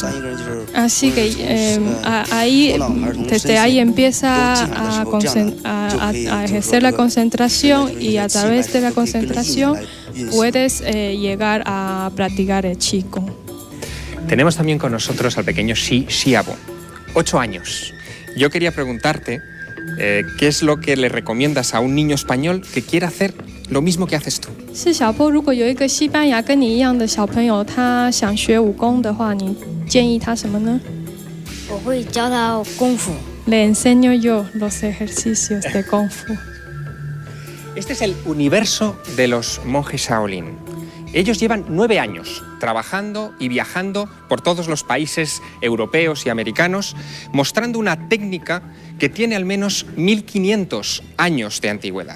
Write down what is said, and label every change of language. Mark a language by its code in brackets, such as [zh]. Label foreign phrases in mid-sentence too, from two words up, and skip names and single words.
[es] Así que desde ahí empieza a ejercer la concentración y a través de la concentración puedes llegar a practicar el Qigong. Tenemos también con nosotros al pequeño Shi Xiaobo, 8 años. Yo quería preguntarte qué es lo que le recomiendas a un niño español que quiera hacer lo mismo que haces tú. Si Xiaobo, [zh] 如果有一个西班牙跟你一样的小朋友，他想学武功的话，你建议他什么呢？我会教他功夫。 [es] Le enseño yo los ejercicios de Kung Fu. Este es el universo de los monjes Shaolin. Ellos llevan 9 años trabajando y viajando por todos los países europeos y americanos, mostrando una técnica que tiene al menos 1500 años de antigüedad.